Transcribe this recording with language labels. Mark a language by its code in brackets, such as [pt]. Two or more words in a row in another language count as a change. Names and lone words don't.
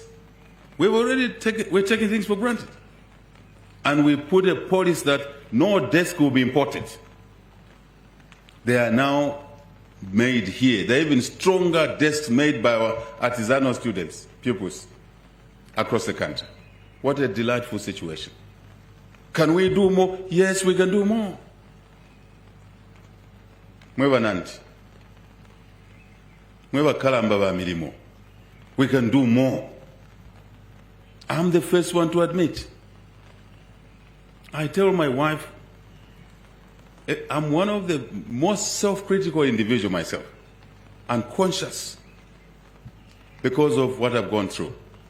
[en] We're taking things for granted. And we put a policy that no desk will be imported. They are now made here. There are even stronger desks made by our artisanal students, pupils, across the country. What a delightful situation. Can we do more? Yes, we can do more. [bem] Mwebananti. Mwebakalamba ba milimo. [en] We can do more. I'm the first one to admit. I tell my wife, I'm one of the most self-critical individuals myself, unconscious because of what I've gone through.